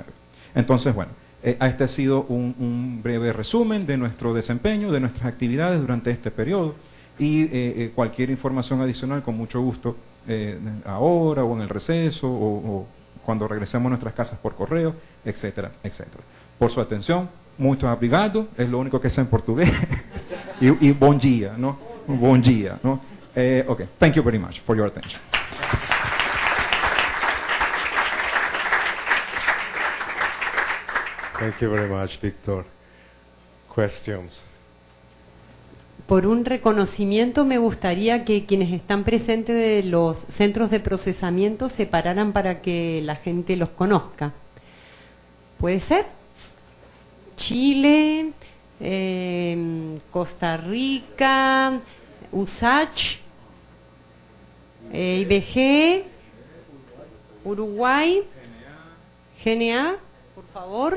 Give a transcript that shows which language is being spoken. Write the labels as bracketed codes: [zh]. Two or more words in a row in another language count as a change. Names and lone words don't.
[es] Entonces, bueno, este ha sido un breve resumen de nuestro desempeño, de nuestras actividades durante este periodo, y cualquier información adicional, con mucho gusto, ahora o en el receso o cuando regresemos a nuestras casas por correo, etcétera, etcétera. Por su atención, [pt] muito obrigado, [es] es lo único que sé en portugués, y [pt] bom dia, [es] ¿no? [pt] Bom dia, ¿no? [en] Okay, thank you very much for your attention. Thank you very much, Victor. Questions? [es] Por un reconocimiento, me gustaría que quienes están presentes de los centros de procesamiento se pararan para que la gente los conozca. ¿Puede ser? Chile, Costa Rica, USACH, IBG, Uruguay, GNA, por favor.